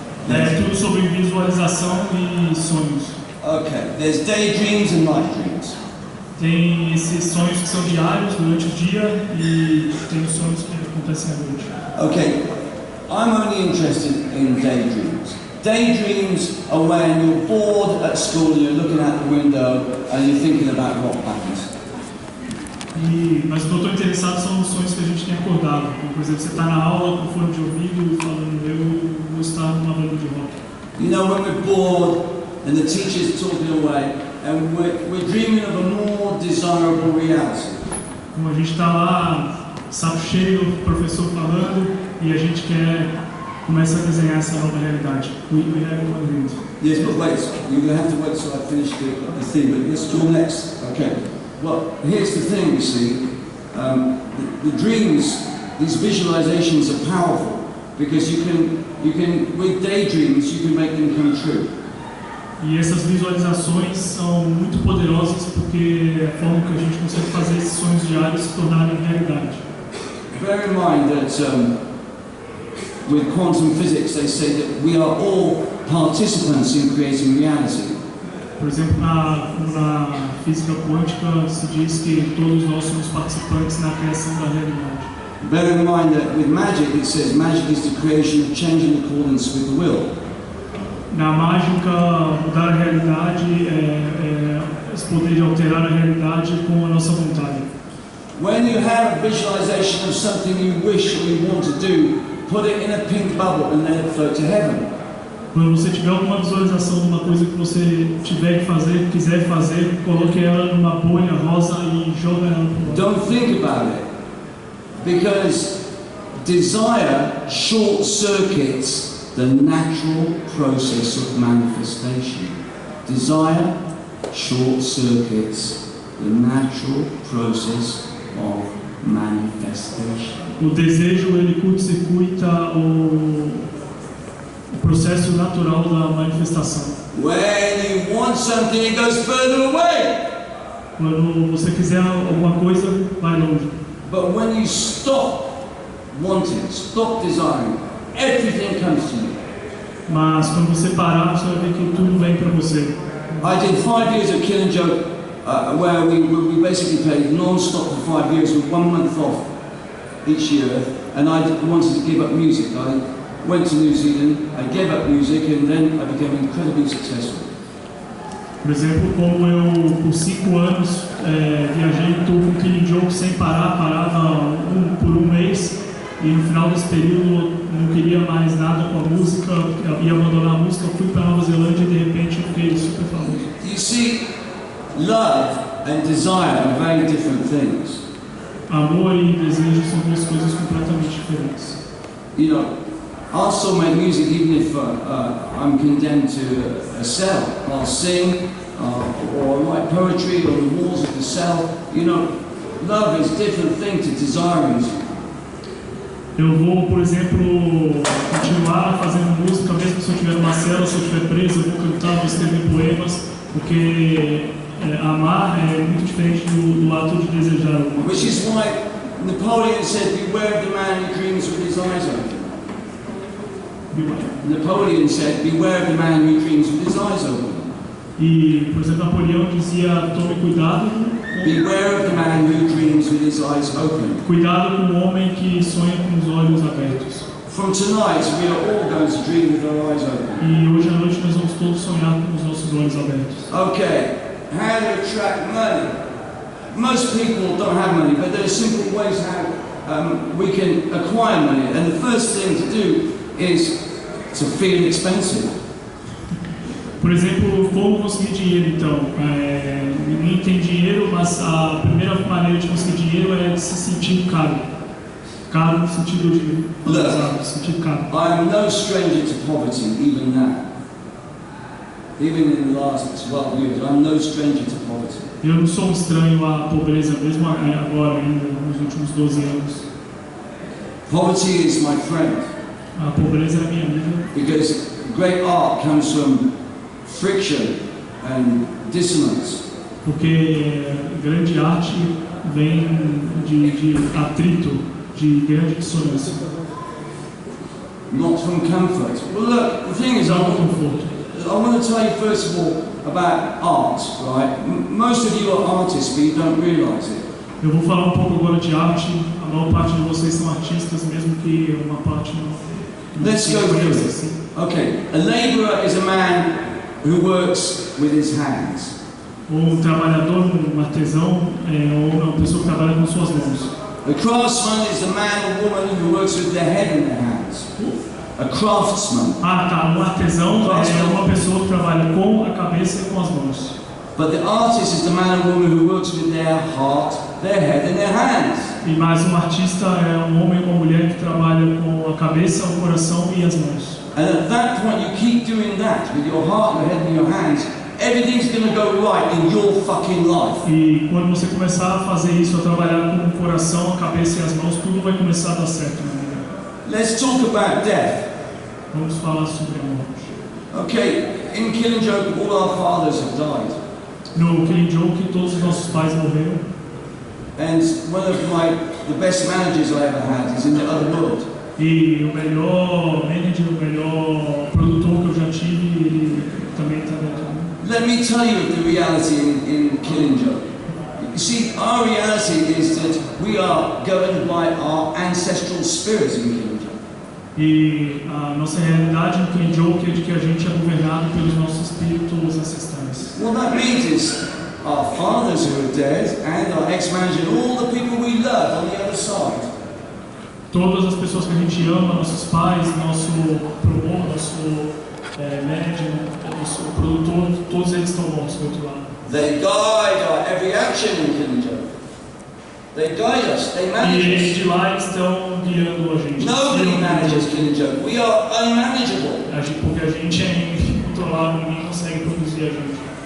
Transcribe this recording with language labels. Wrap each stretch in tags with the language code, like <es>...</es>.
<pt>É tudo sobre visualização e sonhos.</pt> <en>Okay, there's daydreams and night dreams.</en> <pt>Tem esses sonhos que são diários durante o dia e tem os sonhos que acontecem à noite.</pt> <en>Okay, I'm only interested in daydreams. Daydreams are when you're bored at school and you're looking out the window and you're thinking about what happens.</en> <pt>Mas o que eu estou interessado são os sonhos que a gente tem acordado. Por exemplo, você está na aula com fone de ouvido e falando, eu vou estar numa banda de rock.</pt> <en>You know, when we're bored and the teacher's talking away and we're dreaming of a more desirable reality.</en> <pt>Como a gente está lá, saco cheio, o professor falando e a gente começa a desenhar essa nova realidade.</pt> <en>We have one dream. Yes, but wait, you're going to have to wait till I finish the theme, but let's go next. Okay. Well, here's the thing, you see. The dreams, these visualizations are powerful because you can, with daydreams, you can make them come true.</en> <pt>E essas visualizações são muito poderosas porque é a forma que a gente consegue fazer esses sonhos diários se tornarem realidade.</pt> <en>Bear in mind that with quantum physics they say that we are all participants in creating reality.</en> <pt>Por exemplo, na física quântica se diz que todos nós somos participantes na criação da realidade.</pt> <en>Bear in mind that with magic it says magic is the creation of change in accordance with the will.</en> <pt>Na mágica, mudar a realidade é esse poder de alterar a realidade com a nossa vontade.</pt> <en>When you have a visualization of something you wish or you want to do, put it in a pink bubble and let it float to heaven.</en> <pt>Quando você tiver alguma visualização de uma coisa que você tiver que fazer, quiser fazer, coloque ela numa bolha rosa e joga ela para o</pt> <en>Don't think about it, because desire short circuits the natural process of manifestation. Desire short circuits the natural process of manifestation.</en> <pt>O desejo ele curta-circuita o processo natural da manifestação.</pt> <en>When you want something, it goes further away.</en> <pt>Quando você quiser alguma coisa, vai longe.</pt> <en>But when you stop wanting, stop desiring, everything comes to you.</en> <pt>Mas quando você parar, você vai ver que tudo vem para você.</pt> <en>I did 5 years of Killing Joke, where we basically played non-stop for 5 years with 1 month off each year, and I wanted to give up music. I went to New Zealand, I gave up music, and then I became incredibly successful.</en> <pt>Por exemplo, como eu por 5 anos viajei em tour com Killing Joke sem parar, parava por um mês, e no final desse período não queria mais nada com a música, ia abandonar a música, fui para Nova Zelândia e de repente eu fiquei super famoso.</pt> <en>You see, love and desire are very different things.</en> <pt>Amor e desejo são duas coisas completamente diferentes.</pt> <en>You know, I'll still make music even if I'm condemned to a cell. I'll sing or write poetry on the walls of the cell. You know, love is a different thing to desiring.</en> <pt>Eu vou, por exemplo, continuar fazendo música, mesmo se eu estiver numa cela, se eu estiver preso, eu vou cantar, vou escrever poemas, porque amar é muito diferente do ato de desejar.</pt> <en>Which is why Napoleon said, beware of the man who dreams with his eyes open. Napoleon said, beware of the man who dreams with his eyes open.</en> <pt>E, por exemplo, Napoleão dizia, tome cuidado.</pt> <en>Beware of the man who dreams with his eyes open.</en> <pt>Cuidado com o homem que sonha com os olhos abertos.</pt> <en>From tonight, we are all going to dream with our eyes open.</en> <pt>E hoje à noite nós vamos todos sonhar com os nossos olhos abertos.</pt> <en>Okay, how to attract money? Most people don't have money, but there are simple ways how we can acquire money. And the first thing to do is to feel expensive.</en> <pt>Por exemplo, como conseguir dinheiro, então? Ninguém tem dinheiro, mas a primeira maneira de conseguir dinheiro é de se sentir caro. Caro no sentido de valorizado, sentido caro.</pt> <en>I am no stranger to poverty, even now. Even in the last 12 years, I'm no stranger to poverty.</en> <pt>Eu não sou estranho à pobreza, mesmo agora, ainda nos últimos 12 anos.</pt> <en>Poverty is my friend.</en> <pt>A pobreza é minha amiga.</pt> <en>Because great art comes from friction and dissonance.</en> <pt>Porque grande arte vem de atrito, de grande dissonância.</pt> <en>not from comfort. Well, look, the thing is,</en> <pt>Não conforto.</pt> <en>I want to tell you first of all about art, right? Most of you are artists, but you don't realise it.</en> <pt>Eu vou falar um pouco agora de arte. A maior parte de vocês são artistas, mesmo que uma parte não.</pt> <en>Let's go through this. Okay, a labourer is a man who works with his hands.</en> <pt>Trabalhador, artesão, é uma pessoa que trabalha com suas mãos.</pt> <en>A craftsman is the man or woman who works with their head in their hands. A craftsman.</en> <pt>Tá. Artesão é uma pessoa que trabalha com a cabeça e com as mãos.</pt> <en>But the artist is the man or woman who works with their heart, their head and their hands.</en> <pt>Mas artista é homem ou uma mulher que trabalha com a cabeça, o coração e as mãos.</pt> <en>And at that point you keep doing that with your heart, your head and your hands. Everything's going to go right in your fucking life.</en> <pt>E quando você começar a fazer isso, a trabalhar com o coração, a cabeça e as mãos, tudo vai começar a dar certo.</pt> <en>Let's talk about death.</en> <pt>Vamos falar sobre a morte.</pt> <en>Okay, in Killing Joke, all our fathers have died.</en> <pt>No Killing Joke, todos os nossos pais morreram.</pt> <en>And one of the best managers I ever had is in the other world.</en> <pt>E o melhor manager, o melhor produtor que eu já tive, ele também está dentro.</pt> <en>Let me tell you the reality in Killing Joke. You see, our reality is that we are governed by our ancestral spirits in Killing Joke.</en> <pt>E a nossa realidade no Killing Joke é de que a gente é governado pelos nossos espíritos ancestrais.</pt> <en>What that means is our fathers who are dead and our ex-manager and all the people we love on the other side.</en> <pt>Todas as pessoas que a gente ama, nossos pais, nosso promotor, nosso manager, nosso produtor, todos eles estão mortos do outro lado.</pt> <en>They guide our every action in Killing Joke. They guide us, they manage us.</en> <pt>E de lá eles estão guiando a gente.</pt> <en>Nobody manages Killing Joke. We are unmanageable.</en> <pt>Porque a gente é incontrolável, ninguém consegue produzir a gente.</pt>